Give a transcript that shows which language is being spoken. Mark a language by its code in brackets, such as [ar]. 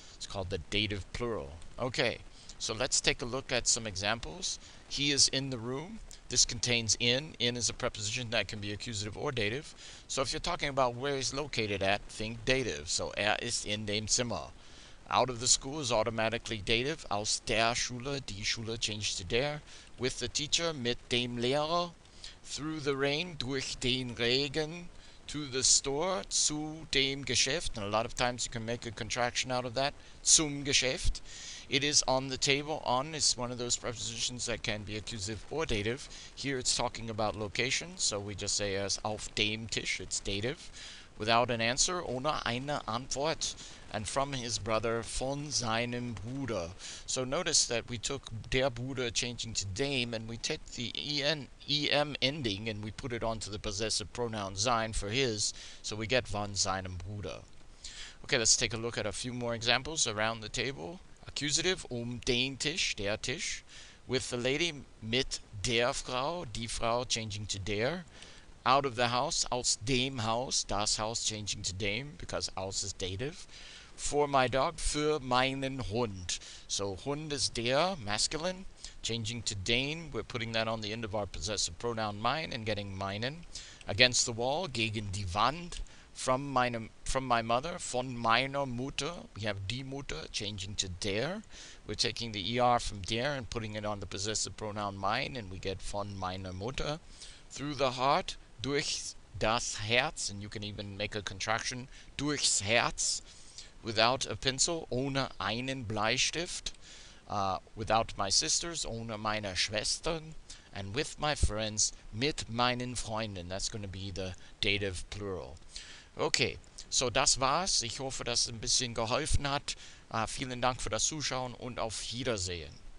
[en] It's called the dative plural. Okay, so let's take a look at some examples. He is in the room. This contains in. In is a preposition that can be accusative or dative. So if you're talking about where he's located at, think dative. [de] So ist in dem Zimmer. [en] Out of the school is automatically dative. [de] Aus der Schule, die Schule [en] changed to [de] der. [en] With the teacher, [de] mit dem Lehrer. [en] Through the rain, [de] durch den Regen. [en] To the store, [de] zu dem Geschäft, [en] and a lot of times you can make a contraction out of that, [de] zum Geschäft. [en] It is on the table. On is one of those prepositions that can be accusative or dative. Here it's talking about location, so we just say as [de] auf dem Tisch, [en] it's dative. Without an answer, [de] ohne eine Antwort. [en] And from his brother, [de] von seinem Bruder. [en] So notice that we took der Bruder changing to dem, and we take the em ending and we put it onto the possessive pronoun sein for his, so we get von seinem Bruder. Okay, let's take a look at a few more examples around the table. [de] Accusative, den Tisch, der Tisch. [en] With the lady, [de] mit der Frau, die Frau changing to der. [en] Out of the house, [de] aus dem Haus, [en] das Haus changing to dem, because aus is dative. For my dog, [de] für meinen Hund. [en] So Hund is der, masculine, changing to den. We're putting that on the end of our possessive pronoun mein and getting meinen. Against the wall, [de] gegen die Wand. [en] From my mother, [de] von meiner Mutter. [en] We have die Mutter, changing to der. We're taking the er from der and putting it on the possessive pronoun mein, and we get [de] von meiner Mutter. [en] Through the heart, [de] durch das Herz, [en] and you can even make a contraction, [de] durchs Herz. [en] Without a pencil, [de] ohne einen Bleistift. [en] Without my sisters, [de] ohne meine Schwestern. [en] And with my friends, [de] mit meinen Freunden. [en] That's going to be the dative plural. [de] Okay, so das war's. Ich hoffe, dass es ein bisschen geholfen hat. Vielen Dank für das Zuschauen und auf Wiedersehen.